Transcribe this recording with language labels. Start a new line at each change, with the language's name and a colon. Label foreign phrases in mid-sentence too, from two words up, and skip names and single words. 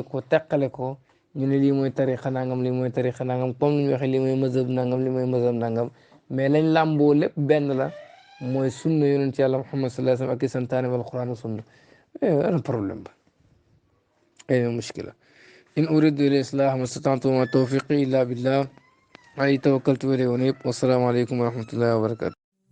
Wolof: ko teqale ko ñu ne lii mooy tariqa nangam lii mooy tariqa nangam comme ni ñu waxee lii mooy mazhab nangam lii mooy mazhab nangam mais lañ làmboo lépp benn la mooy sunna yonent yàlla Muhammad
Arabic: صلى الله عليه وسلم
Wolof: ak i santaane wal Qur'an sunna ana problème ba ay mushkila
Arabic: إن أريد إلا الإصلاح ما استطعت ما توفيقي إلا بالله عليه توكلت وإليه أنيب والسلام عليكم ورحمة الله وبركاته